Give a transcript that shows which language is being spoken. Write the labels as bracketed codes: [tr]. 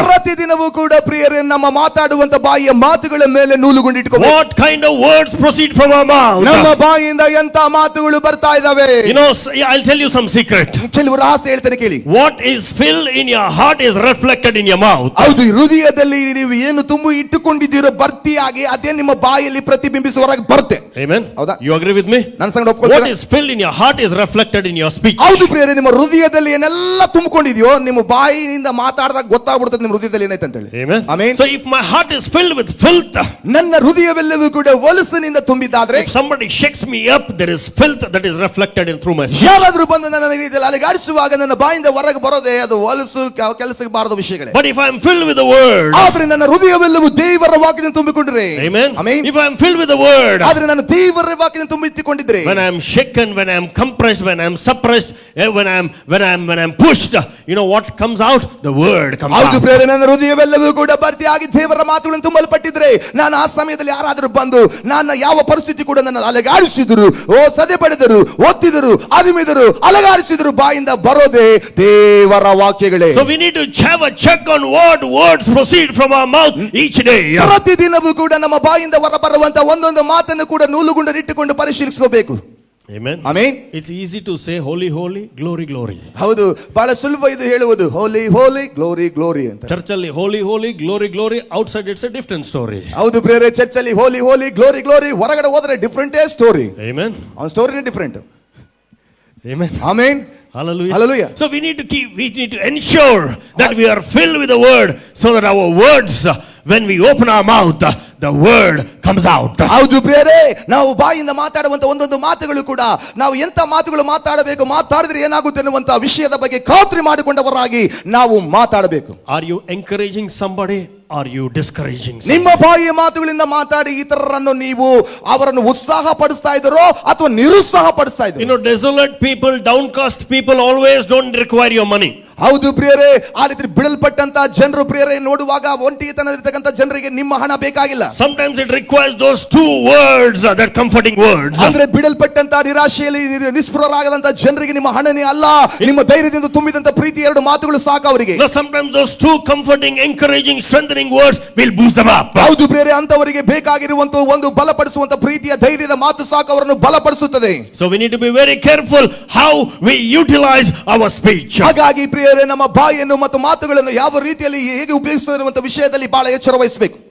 [kn] ಪ್ರತಿದಿನವೂ ಕೂಡ ಪ್ರಿಯರೇ, ನಮ್ಮ ಮಾತಾಡುವಂತ ಬಾಯಿಯ ಮಾತುಗಳ ಮೇಲೆ ನೂಲುಗುಂಡು ಇಟ್ಟುಕೊಳ್ಳಬೇಕು. [en] What kind of words proceed from our mouth? [kn] ನಮ್ಮ ಬಾಯಿಯಿಂದ ಎಂತ ಮಾತುಗಳು ಬರ್ತಾ ಇದಾವೆ? [en] You know, I'll tell you some secret. [kn] ಕೆಲವು ರಹಸ್ಯ ಹೇಳ್ತೇನೆ ಕೇಳಿ. [en] What is filled in your heart is reflected in your mouth. [kn] ಹೌದು, ಹೃದಯದಲ್ಲಿ ನೀವು ಏನು ತುಂಬಿ ಇಟ್ಟುಕೊಂಡಿದ್ದೀರೋ ಭರ್ತಿಯಾಗಿ ಅದೇ ನಿಮ್ಮ ಬಾಯಲ್ಲಿ ಪ್ರತಿಬಿಂಬಿಸಿ ಹೊರಗೆ ಬರುತ್ತೆ. [en] Amen. [kn] ಹೌದಾ? [en] You agree with me? [kn] ನನ್ನ ಸಂಗಡ ಒಪ್ಕೊಳ್ತೀರಾ? [en] What is filled in your heart is reflected in your speech. [kn] ಹೌದು ಪ್ರಿಯರೇ, ನಿಮ್ಮ ಹೃದಯದಲ್ಲಿ ಏನೆಲ್ಲ ತುಂಬಿಕೊಂಡಿದೆಯೋ ನಿಮ್ಮ ಬಾಯಿನಿಂದ ಮಾತಾಡಿದಾಗ ಗೊತ್ತಾಗ್ಬಿಡುತ್ತೆ ನಿಮ್ಮ ಹೃದಯದಲ್ಲಿ ಏನೈತೆ ಅಂತ ಹೇಳಿ. [en] Amen. [kn] Amen. [en] So if my heart is filled with filth, [kn] ನನ್ನ ಹೃದಯವೆಲ್ಲವೂ ಕೂಡ ಹೊಲಸಿನಿಂದ ತುಂಬಿದ್ದಾದ್ರೆ, [en] if somebody shakes me up, there is filth that is reflected in through my speech. [kn] ಯಾರಾದ್ರೂ ಬಂದು ನನ್ನ ರೀತಿಯಲ್ಲಿ ಅಲುಗಾಡಿಸುವಾಗ ನನ್ನ ಬಾಯಿಂದ ಹೊರಗೆ ಬರೋದೇ ಅದು ಹೊಲಸು ಕೆಲಸಕ್ಕೆ ಬಾರದ ವಿಷಯಗಳೇ. [en] But if I am filled with the word, [kn] ಆದ್ರೆ ನನ್ನ ಹೃದಯವೆಲ್ಲವೂ ದೇವರ ವಾಕ್ಯದಿಂದ ತುಂಬಿಕೊಂಡ್ರೆ, [en] amen. [kn] Amen. [en] If I am filled with the word, [kn] ಆದ್ರೆ ನಾನು ದೇವರ ವಾಕ್ಯದಿಂದ ತುಂಬಿಕೊಂಡಿದ್ರೆ, [en] when I am shaken, when I am compressed, when I am suppressed, when I am pushed, you know what comes out? The word comes [kn] ಹೌದು [en] out. [kn] ಪ್ರೇರೆ, ನನ್ನ ಹೃದಯವೆಲ್ಲವೂ ಕೂಡ ಭರ್ತಿಯಾಗಿ ದೇವರ ಮಾತುಗಳನ್ನು ತುಂಬಲ್ಪಟ್ಟಿದ್ರೆ, ನಾನು ಆ ಸಮಯದಲ್ಲಿ ಯಾರಾದರೂ ಬಂದು ನನ್ನ ಯಾವ ಪರಿಸ್ಥಿತಿ ಕೂಡ ನನ್ನ ಅಲಗಾಡಿಸಿದ್ರು, ಸದೆ ಪಡೆದರು, ಒತ್ತಿದರು, ಅದಿಮಿದರು, ಅಲಗಾಡಿಸಿದ್ರು, ಬಾಯಿಂದ ಬರೋದೇ ದೇವರ ವಾಕ್ಯಗಳೇ. [en] So we need to have a check on what words proceed from our mouth each day. [kn] ಪ್ರತಿದಿನವೂ ಕೂಡ ನಮ್ಮ ಬಾಯಿಂದ ಹೊರಬರುವಂತ ಒಂದೊಂದು ಮಾತನ್ನು ಕೂಡ ನೂಲುಗುಂಡರಿಟ್ಟುಕೊಂಡು ಪರಿಶೀಲಿಸಬೇಕು. [en] Amen. [kn] Amen. [en] It's easy to say holy, holy, glory, glory. [kn] ಹೌದು, ಬಹಳ ಸುಲಭ ಇದು ಹೇಳುವುದು, [en] holy holy glory glory [kn] ಅಂತ. ಚರ್ಚಲ್ಲಿ [en] holy, holy, glory, glory. Outside it's a different story. [kn] ಹೌದು ಪ್ರೇರೆ, ಚರ್ಚಲ್ಲಿ [en] holy holy glory glory, [kn] ಹೊರಗಡೆ ಹೋದ್ರೆ [en] ಡಿಫ್ರೆಂಟೇ story. Amen. [kn] ಅವನ [en] ಸ್ಟೋರಿನೇ different. Amen. [kn] Amen. [en] Hallelujah. Hallelujah. So we need to ensure that we are filled with the word, so that our words, when we open our mouth, the word comes out. [kn] ಹೌದು ಪ್ರಿಯರೇ, ನಾವು ಬಾಯಿಂದ ಮಾತಾಡುವಂತ ಒಂದೊಂದು ಮಾತುಗಳು ಕೂಡ ನಾವು ಎಂತ ಮಾತುಗಳು ಮಾತಾಡಬೇಕು, ಮಾತಾಡಿದ್ರೆ ಏನಾಗುತ್ತೆ ಅನ್ನುವಂತ ವಿಷಯದ ಬಗ್ಗೆ ಖಾತ್ರಿ ಮಾಡಿಕೊಂಡವರಾಗಿ ನಾವು ಮಾತಾಡಬೇಕು. [en] Are you encouraging somebody? Are you discouraging somebody? [kn] ನಿಮ್ಮ ಬಾಯಿಯ ಮಾತುಗಳಿಂದ ಮಾತಾಡಿ ಇತರರನ್ನು ನೀವು ಅವರನ್ನು ಉತ್ಸಾಹ ಪಡಿಸ್ತಾ ಇದ್ದೀರೋ ಅಥವಾ ನಿರುತ್ಸಾಹ ಪಡಿಸ್ತಾ [en] You [kn] ಇದ್ದೀರೋ? [en] know, desolate people, downcast people always don't require your money. [kn] ಹೌದು ಪ್ರಿಯರೇ, ಆ ರೀತಿ ಬಿಡಲ್ಪಟ್ಟಂತ ಜನರು ಪ್ರಿಯರೇ ನೋಡುವಾಗ ಒಂಟಿತನದಿರ್ತಕ್ಕಂಥ ಜನರಿಗೆ ನಿಮ್ಮ ಹಣ ಬೇಕಾಗಿಲ್ಲ. [en] Sometimes it requires those two words, that comforting words. [kn] ಅಂದ್ರೆ ಬಿಡಲ್ಪಟ್ಟಂತ ನಿರಾಶೆಯಲ್ಲಿ ನಿಸ್ಪೃಹರಾಗದಂತ ಜನರಿಗೆ ನಿಮ್ಮ ಹಣನೇ ಅಲ್ಲ, ನಿಮ್ಮ ಧೈರ್ಯದಿಂದ ತುಂಬಿದಂತ ಪ್ರೀತಿ ಎರಡು ಮಾತುಗಳು ಸಾಕು ಅವರಿಗೆ. [en] No, sometimes those two comforting, encouraging, strengthening words will boost them up. [kn] ಹೌದು ಪ್ರಿಯರೇ, ಅಂತವರಿಗೆ ಬೇಕಾಗಿರುವಂತ ಒಂದು ಬಲಪಡಿಸುವಂತ ಪ್ರೀತಿಯ ಧೈರ್ಯದ ಮಾತು ಸಾಕು ಅವರನ್ನು ಬಲಪಡಿಸುತ್ತದೆ. [en] So we need to be very careful how we utilize our speech. [kn] ಹಾಗಾಗಿ ಪ್ರಿಯರೇ, ನಮ್ಮ ಬಾಯಿಯನ್ನು ಮತ್ತು ಮಾತುಗಳನ್ನು ಯಾವ ರೀತಿಯಲ್ಲಿ ಹೇಗೆ ಉಪಯೋಗಿಸುವ ಎನ್ನುವಂತ ವಿಷಯದಲ್ಲಿ ಬಹಳ ಎಚ್ಚರ ವಹಿಸಬೇಕು.